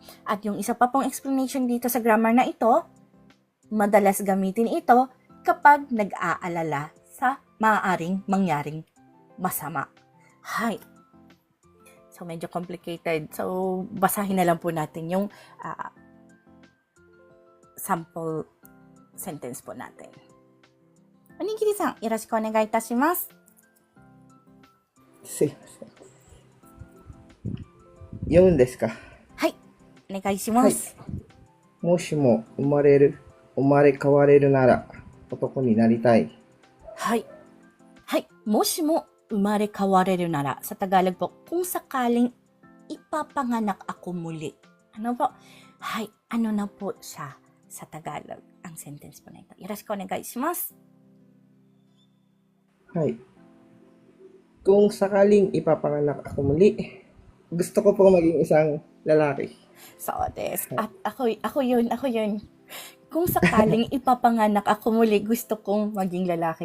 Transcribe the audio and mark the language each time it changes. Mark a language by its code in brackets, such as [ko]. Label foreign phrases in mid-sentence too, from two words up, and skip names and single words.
[tl] At yung isa pa pong explanation dito sa grammar na ito, madalas gamitin ito kapag nag-aalala sa maaaring mangyaring masama. Hi. So, medyo complicated. So, basahin na lang po natin yung sample sentence po natin. [ja] おにぎりさん、よろしくお願いいたします. すいません。読むんですか？はい、お願いします。もしも生まれ変われるなら男になりたい。はい。はい。もしも生まれ変われるなら, [tl] sa Tagalog po, kung sakaling ipapanganak ako muli. Ano po? Hay, ano na po siya sa Tagalog? Ang sentence po na ito. [ja] よろしくお願いします. [tl] Hay. Kung sakaling ipapanganak ako muli, gusto ko po maging isang lalaki. So, des. At ako yun. Kung sakaling ipapanganak ako muli, gusto kong maging lalaki.